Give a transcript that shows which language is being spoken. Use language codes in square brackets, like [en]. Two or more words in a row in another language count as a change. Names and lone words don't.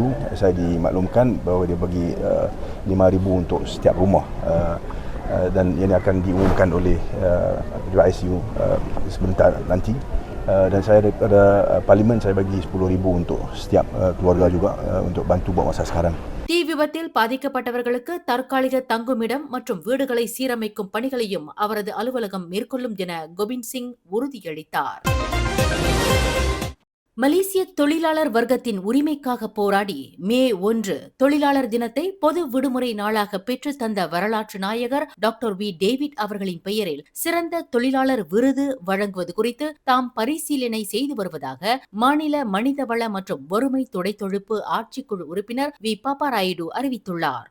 [ms] Saya dimaklumkan bahawa dia bagi 5,000 untuk setiap rumah dan ini akan diumumkan oleh ICU sebentar nanti. dan saya daripada parlimen saya bagi 10,000 untuk setiap keluarga juga untuk bantu buat masa sekarang. [ta] தீ விபத்தில் பாதிக்கப்பட்டவர்களுக்கு தற்காலிக தங்குமிடம் மற்றும் வீடுகளை சீரமைக்கும் பணிகளையும் அவரது அலுவலகம் மேற்கொள்ளும் என கோபிந்த் சிங் உறுதியளித்தார். மலேசிய தொழிலாளர் வர்க்கத்தின் உரிமைக்காக போராடி மே 1 தொழிலாளர் தினத்தை பொது விடுமுறை நாளாக பெற்று தந்த வரலாற்று நாயகர் டாக்டர் வி டேவிட் அவர்களின் பெயரில் சிறந்த தொழிலாளர் விருது வழங்குவது குறித்து தாம் பரிசீலனை செய்து வருவதாக மாநில மனிதவள மற்றும் வறுமை துடைத்தொழிப்பு ஆட்சிக்குழு உறுப்பினர் வி பாப்பாராயுடு அறிவித்துள்ளார்.